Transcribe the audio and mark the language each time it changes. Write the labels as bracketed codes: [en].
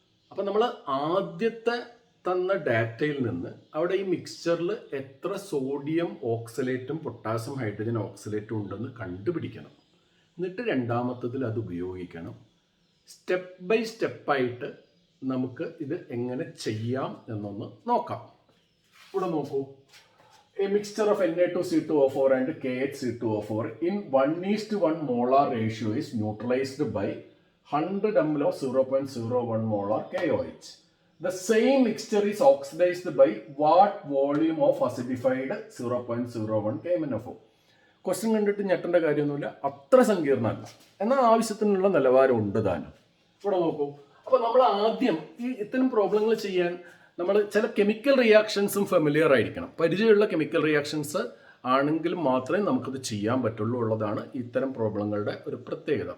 [ml] അപ്പം നമ്മൾ ആദ്യത്തെ തന്ന ഡാറ്റയിൽ നിന്ന് അവിടെ ഈ മിക്സ്ചറിൽ എത്ര സോഡിയം ഓക്സലേറ്റും പൊട്ടാസ്യം ഹൈഡ്രജൻ ഓക്സലേറ്റും ഉണ്ടെന്ന് കണ്ടുപിടിക്കണം. എന്നിട്ട് രണ്ടാമത്തതിൽ അത് ഉപയോഗിക്കണം. സ്റ്റെപ്പ് ബൈ സ്റ്റെപ്പായിട്ട് നമുക്ക് ഇത് എങ്ങനെ ചെയ്യാം എന്നൊന്ന് നോക്കാം. ഇവിടെ നോക്കൂ. [en] A mixture of Na2CO4 and KHC2O4 in 1:1 molar ratio is neutralized by 100 ml of 0.01 molar KOH. The same mixture is oxidized by what volume of acidified 0.01 KMnO4? [ml] Question കണ്ടിട്ട് ഞെട്ടേണ്ട കാര്യമൊന്നുമില്ല, അത്ര സങ്കീർണ്ണമല്ല, എന്നാൽ ആവശ്യത്തിനുള്ള നിലവാരം ഉണ്ട് താനും. ഇവിടെ നോക്കൂ. അപ്പോൾ നമ്മൾ ആദ്യം ഇത്തരം പ്രോബ്ലങ്ങൾ ചെയ്യാൻ നമ്മൾ ചില കെമിക്കൽ റിയാക്ഷൻസും ഫെമിലിയർ ആയിരിക്കണം. പരിചയമുള്ള കെമിക്കൽ റിയാക്ഷൻസ് ആണെങ്കിൽ മാത്രമേ നമുക്കത് ചെയ്യാൻ പറ്റുള്ളൂ ഉള്ളതാണ് ഇത്തരം പ്രോബ്ലങ്ങളുടെ ഒരു പ്രത്യേകത.